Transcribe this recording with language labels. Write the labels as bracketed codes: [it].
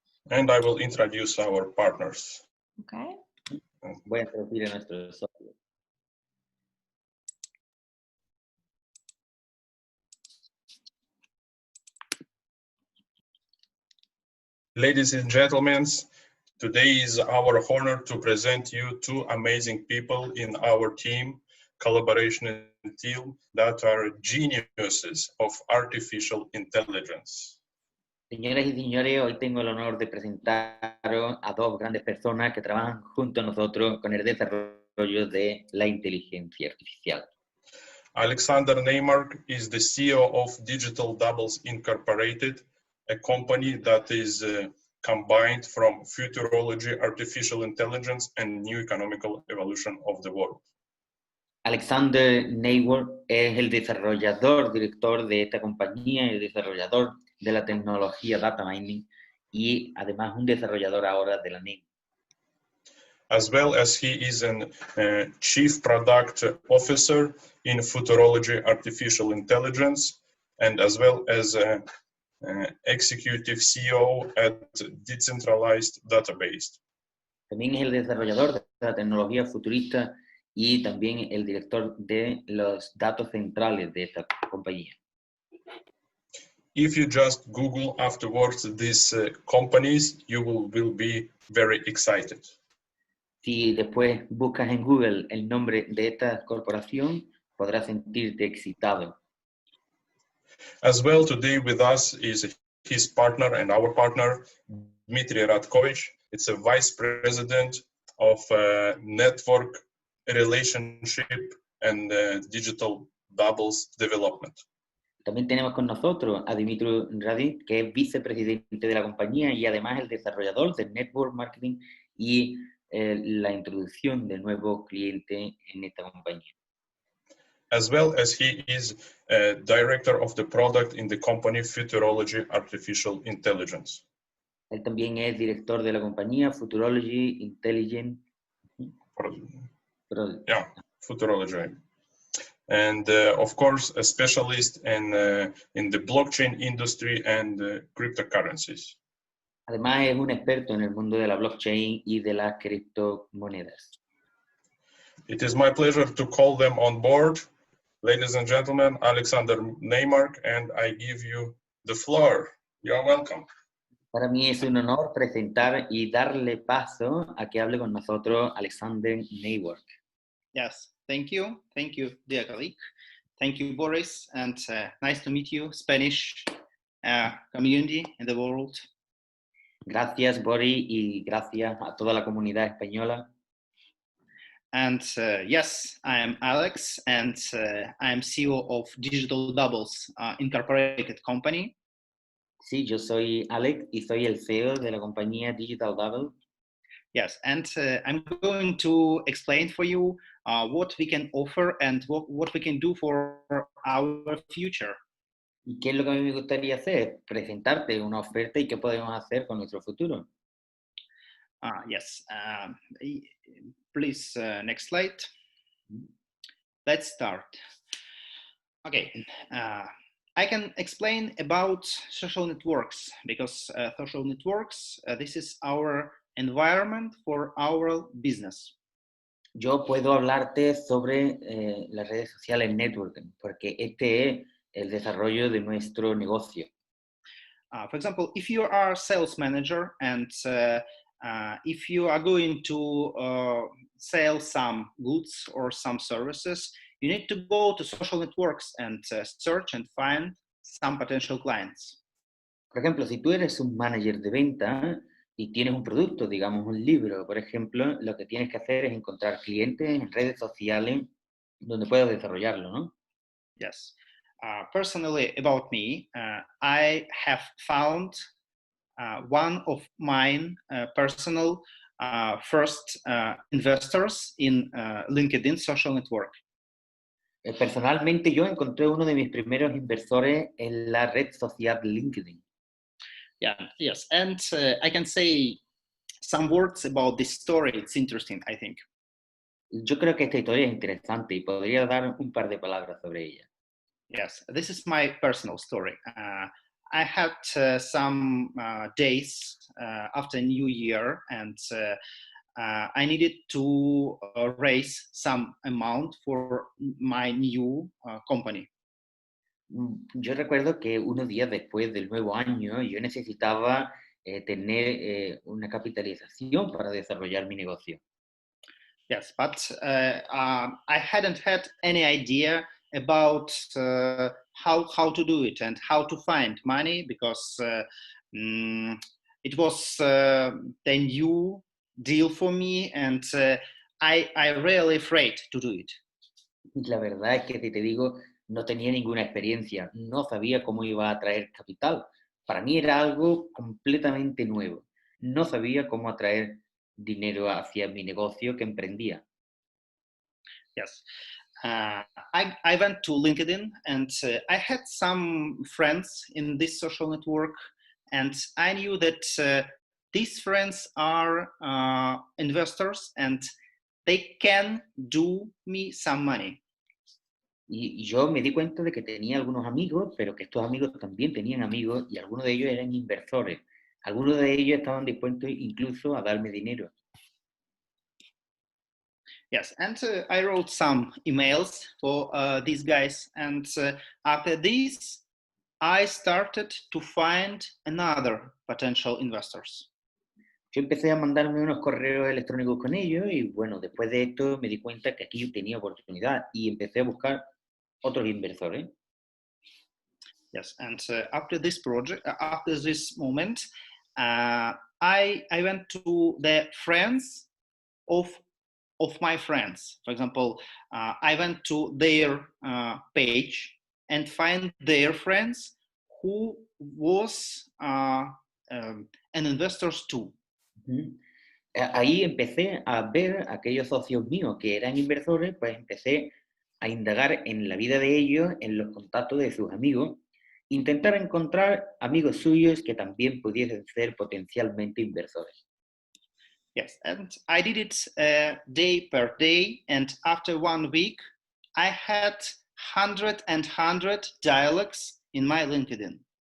[en] And I will introduce our partners. Okay. [es] Voy a introducir a nuestros socios. [en] Ladies and gentlemen, today is our honor to present you two amazing people in our team, collaboration team, that are geniuses of artificial intelligence. [es] Señoras y señores, hoy tengo el honor de presentaros a dos grandes personas que trabajan junto a nosotros con el desarrollo de la inteligencia artificial. [en] Alexander Neymark is the CEO of Digital Doubles Incorporated, a company that is combined from futurology, artificial intelligence, and new economical evolution of the world. [es] Alexander Neymark es el desarrollador, director de esta compañía, el desarrollador de la tecnología Data Mining y además un desarrollador ahora de la NEM. [en] As well as he is an Chief Product Officer in Futurology Artificial Intelligence, and as well as Executive CEO at Decentralized Database. [es] También es el desarrollador de la tecnología futurista y también el director de los datos centrales de esta compañía. [en] If you just Google afterwards these companies, you will be very excited. [es] Si después buscas en Google el nombre de esta corporación, podrás sentirte excitado. [en] As well, today with us is his partner and our partner, Dmitry Radkovich. It's a vice president of network relationship and digital doubles development. [es] También tenemos con nosotros a Dmitry Radin, que es vicepresidente de la compañía y además el desarrollador del network marketing y la introducción de nuevos clientes en esta compañía. [en] As well as he is director of the product in the company Futurology Artificial Intelligence. [es] Él también es director de la compañía Futurology Intelligent. [en] Yeah, Futurology. And of course, a specialist in the blockchain industry and cryptocurrencies. [es] Además, es un experto en el mundo de la blockchain y de las criptomonedas. [en] It is my pleasure to call them on board. Ladies and gentlemen, Alexander Neymark, and I give you the floor. You are welcome. [es] Para mí es un honor presentar y darle paso a que hable con nosotros Alexander Neymark. [en] Yes, thank you, dear colleague. Thank you, Boris, and nice to meet you, Spanish community in the world. [es] Gracias, Boris, y gracias a toda la comunidad española. [en] And yes, I am Alex, and I am CEO of Digital Doubles Incorporated Company. [es] Sí, yo soy Alex y soy el CEO de la compañía Digital Double. [en] Yes, and I'm going to explain for you what we can offer and what we can do for our future. [es] ¿Y qué es lo que a mí me gustaría hacer? Presentarte una oferta y qué podemos hacer con nuestro futuro. [en] Yes, please, next slide. Let's start. Okay, I can explain about social networks because social networks, this is our environment for our business. [es] Yo puedo hablarte sobre las redes sociales networking, porque este es el desarrollo de nuestro negocio. [en] For example, if you are a sales manager and if you are going to sell some goods or some services, you need to go to social networks and search and find some potential clients. [es] Por ejemplo, si tú eres un manager de venta y tienes un producto, digamos un libro, por ejemplo, lo que tienes que hacer es encontrar clientes en redes sociales donde puedas desarrollarlo, ¿no? [en] Yes. Personally, about me, I have found one of mine personal first investors in LinkedIn social network. [es] Personalmente, yo encontré uno de mis primeros inversores en la red social LinkedIn. [en] Yeah, yes, and I can say some words about this story. It's interesting, I think. [es] Yo creo que esta historia es interesante y podría dar un par de palabras sobre ella. [en] Yes, this is my personal story. I had some days after New Year, and I needed to raise some amount for my new company. [es] Yo recuerdo que unos días después del nuevo año yo necesitaba tener una capitalización para desarrollar mi negocio. [en] Yes, but I hadn't had any idea about how to do it and how to find money because it was the new deal for me, and I really afraid to do it. [es] La verdad es que si te digo, no tenía ninguna experiencia, no sabía cómo iba a atraer capital. Para mí era algo completamente nuevo. No sabía cómo atraer dinero hacia mi negocio que emprendía. [en] Yes. I went to LinkedIn and I had some friends in this social network, and I knew that these friends are investors and they can do me some money. [es] Y yo me di cuenta de que tenía algunos amigos, pero que estos amigos también tenían amigos y algunos de ellos eran inversores. Algunos de ellos estaban dispuestos incluso a darme dinero. [en] Yes, and I wrote some emails for these guys, and after this, I started to find another potential investors. [es] Yo empecé a mandarme unos correos electrónicos con ellos y bueno, después de esto me di cuenta que aquí yo tenía oportunidad y empecé a buscar otros inversores. [en] Yes, and after this project, after this moment, I went to the friends of my friends. For example, I went to their page and find their friends who was an investors too. [es] Ahí empecé a ver a aquellos socios míos que eran inversores, pues empecé a indagar en la vida de ellos, en los contactos de sus amigos, intentar encontrar amigos suyos que también pudiesen ser potencialmente inversores. [en] Yes, and I did it day per day, and after 1 week, I had 100 dialogues in my LinkedIn.